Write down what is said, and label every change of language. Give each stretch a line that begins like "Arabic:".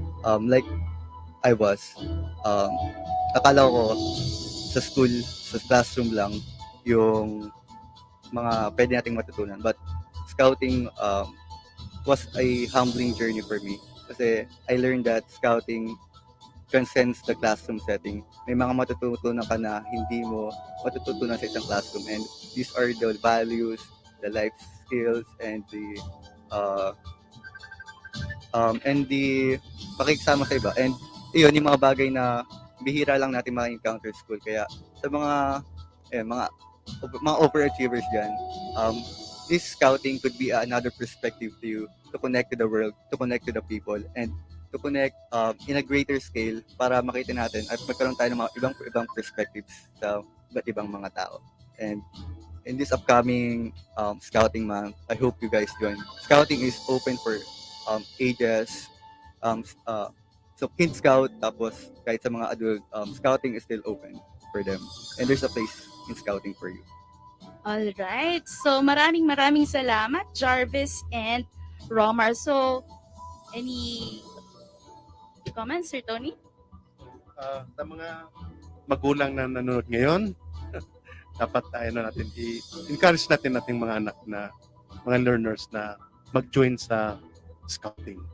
English: Like I was,
Filipino: um, akala ko sa school, sa classroom lang, yung mga pwede nating matutunan.
English: But scouting was a humbling journey for me.
Filipino: Kasi
English: I learned that scouting transcends the classroom setting.
Filipino: May mga matututunan ka na hindi mo matututunan sa isang classroom.
English: And these are the values, the life skills, and uh, the
Filipino: pakikisama sa iba. And yun, yung mga bagay na bihira lang natin ma-encounter sa school. Kaya sa mga
English: overachievers dyan, this scouting could be another perspective to you to connect to the world, to connect to the people, and to connect in a greater scale
Filipino: para makita natin at magkaroon tayo ng mga ibang perspectives sa iba't ibang mga tao.
English: And in this upcoming scouting month, I hope you guys join. Scouting is open for ages. So kid scout,
Filipino: tapos kahit sa mga
English: adult, scouting is still open for them. And there's a place in scouting for you. All right. So
Filipino: maraming salamat Jarvis and Romar.
English: So any comments, Sir Tony?
Filipino: Sa mga magulang na nanonood ngayon, dapat natin i-encourage natin ating mga anak na mga learners na mag-join sa scouting.